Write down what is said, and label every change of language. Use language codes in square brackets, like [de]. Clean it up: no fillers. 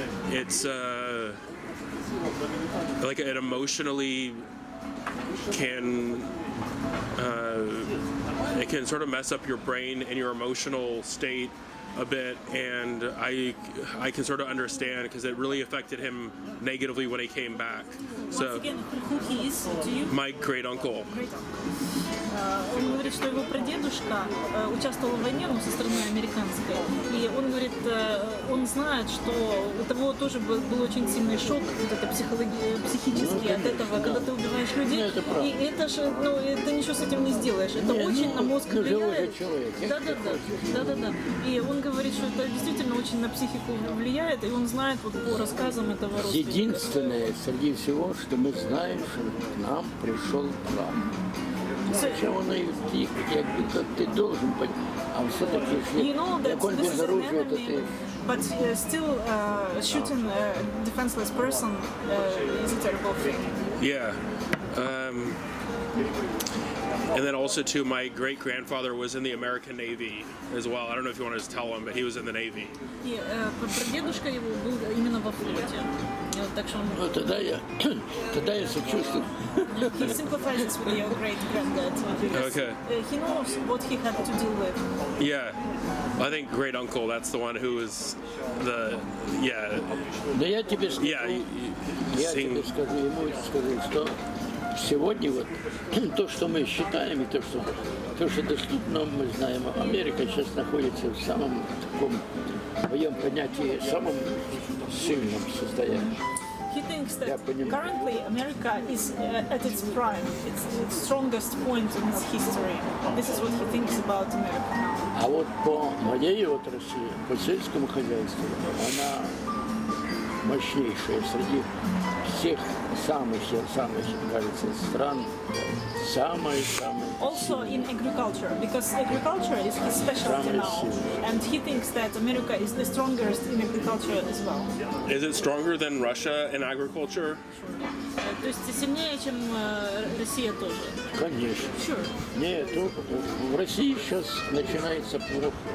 [en] It's like it emotionally can. It can sort of mess up your brain and your emotional state a bit, and I can sort of understand because it really affected him negatively when he came back. Once again, who he is to you? My great uncle. [ru] Он говорит, что его прадедушка участвовал в войне, со стороны американской, и он говорит, он знает, что у того тоже был очень сильный шок, вот это психический от этого, когда ты убиваешь людей, и это же, ты ничего с этим не сделаешь, это очень на мозг влияет. Да. И он говорит, что это действительно очень на психику влияет, и он знает вот по рассказам этого родственника. Единственное среди всего, что мы знаем, что к нам пришел план. Зачем он их, как ты должен быть, а все-таки как он без оружия, это ты... [en] But still, shooting a defenseless person is a terrible thing. Yeah. And then also, too, my great-grandfather was in the American Navy as well. I don't know if you want to just tell him, but he was in the Navy. [ru] И прадедушка его был именно во флоте. Так что он... тогда я сочувствую. [en] He sympathizes with your great-granddad because he knows what he had to deal with. Yeah. I think great-uncle, that's the one who was the... Yeah. [ru] Да я тебе скажу, ему скажу, что сегодня вот то, что мы считаем, и то, что доступно, мы знаем, Америка сейчас находится в самом таком, в моем понятии, самом сильном состоянии. [en] He thinks that currently America is at its prime, its strongest point in its history. This is what he thinks about America now. [ru] А вот по моей отрасли, по сельскому хозяйству, она мощнейшая среди всех самых, кажется, стран, самая. [en] Also in agriculture, because agriculture is his specialty now, and he thinks that America is the strongest in agriculture as well. Is it stronger than Russia in agriculture? [ru] То есть сильнее, чем Россия тоже? Конечно. [en] Sure. [ru] Нет, в России сейчас начинается плохо.